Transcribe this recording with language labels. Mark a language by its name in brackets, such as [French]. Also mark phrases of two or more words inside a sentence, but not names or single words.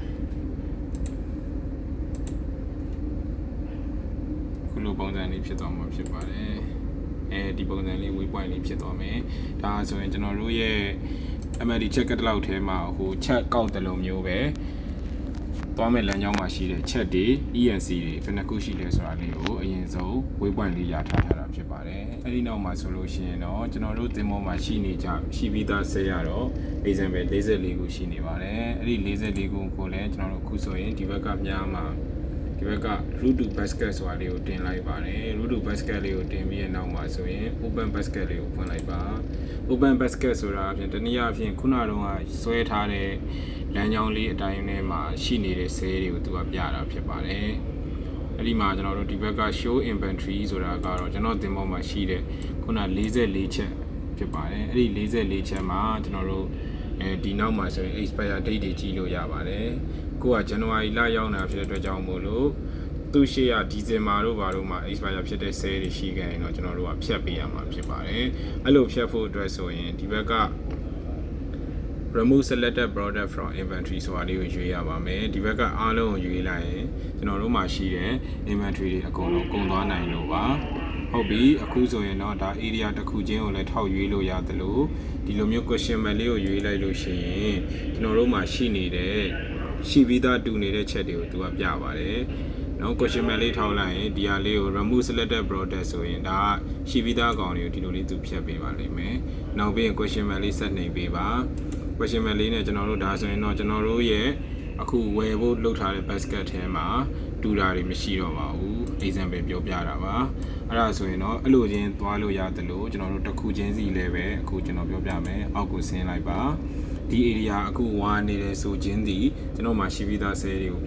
[Burmese] ခုလိုပုံစံလေးဖြစ်သွားမှာဖြစ်ပါတယ်အဲဒီပုံစံလေး waypoint လေးဖြစ်သွားမယ်ဒါဆိုရင်ကျွန်တော်တို့ရဲ့ [English] MLD check catalog [Burmese] ထဲမှာဟို check ကောက်တယ်လို့မျိုးပဲသွားမဲ့လမ်းကြောင်းမှာရှိတဲ့ chat တွေ ENC တွေဘယ်နှခုရှိလဲဆိုတာလေးကိုအရင်ဆုံး waypoint လေးရထားတာဖြစ်ပါတယ်အဲ့ဒီနောက်မှာဆိုလို့ရှိရင်တော့ကျွန်တော်တို့သင်္ဘောမှာရှိပြီးသားဆဲရတော့ example 44ခုရှိနေပါတယ်အဲ့ဒီ 44ခုကိုလည်းကျွန်တော်တို့အခုဆိုရင်ဒီဘက်ကများမှာဒီဘက်က [English] root to basket [Burmese] ဆိုတာလေးကိုတင်လိုက်ပါတယ် [English] root to basket [Burmese] လေးကိုတင်ပြီးတဲ့နောက်မှာဆိုရင် [English] open basket [Burmese] လေးကိုဖွင့်လိုက်ပါ [English] open basket [Burmese] ဆိုတာအပြင်တနည်းအားဖြင့်ခုနတုန်းကဆွဲထားတဲ့လမ်းကြောင်းလေးအတိုင်းထဲမှာရှိနေတဲ့ cell တွေကိုသူက ပြတာဖြစ်ပါတယ်အဲ့ဒီမှာကျွန်တော်တို့ဒီဘက်က [English] show inventory [Burmese] ဆိုတာကတော့ကျွန်တော်သင်္ဘောမှာရှိတဲ့ခုန44ချက်ဖြစ်ပါတယ်အဲ့ဒီ44ချက်မှာကျွန်တော်တို့ဒီနောက်မှာဆိုရင် [English] expire date [Burmese] တွေကြည့်လို့ရပါတယ်ကိုက January လ ရောက်နေတာဖြစ်တဲ့အတွက်ကြောင့်မို့လို့သူ့ရှေ့က December တို့ဘာတို့မှာ expire ဖြစ်တဲ့ sale တွေရှိခဲ့ရင်တော့ကျွန်တော်တို့ကဖြတ်ပေးရမှာဖြစ်ပါတယ်အဲ့လိုဖြတ်ဖို့အတွက်ဆိုရင်ဒီဘ က်က [English] remove selected product from inventory [Burmese] ဆိုတာလေးကိုရွေးရပါမယ်ဒီဘက်ကအားလုံးကိုရွေးလိုက်ရင်ကျွန်တော်တို့မှာရှိတဲ့ inventory တွေ အကုန်လုံးကုန်သွားနိုင်လို့ပါဟုတ်ပြီအခုဆိုရင်တော့ဒါ area တစ်ခုချင်းကိုလည်းထောက်ရွေးလို့ရတယ်လို့ဒီလိုမျိုး [English] question mark [Burmese] လေးကိုရွေးလိုက်လို့ရှိရင်ကျွန်တော်တို့မှာရှိပြီးသားတူနေတဲ့ချက်တွေကိုသူကပြပါတယ်နော် [English] question mark [Burmese] လေးထောက်လိုက်ရင်ဒီဟာလေးကို [English] remove selected product [Burmese] ဆိုရင်ဒါကရှိပြီးသားအကောင်တွေကိုဒီလိုလေးသူဖြတ်ပေးပါလိမ့်မယ်နောက်ပြီးရင် [English] question mark [Burmese] လေးဆက်နေပေးပါ [English] question mark [Burmese] လေးနဲ့ကျွန်တော်တို့ဒါဆိုရင်တော့ကျွန်တော်တို့ရဲ့ အခုဝယ်ဖို့လုပ်ထားတဲ့ basket ထဲမှာတူတာတွေမရှိတော့ပါဘူး example ပြောပြတာပါအဲ့ဒါဆိုရင်တော့အဲ့လိုချင်းသွားလို့ရတယ်လို့ကျွန်တော်တို့တစ်ခုချင်းစီလည်းပဲအခုကျွန်တော်ပြောပြမယ်အောက်ကိုဆင်းလိုက်ပါဒီ area အခုဝါနေတယ်ဆိုချင်းဒီကျွန်တော်မှရှိပြီးသား cell တွေကို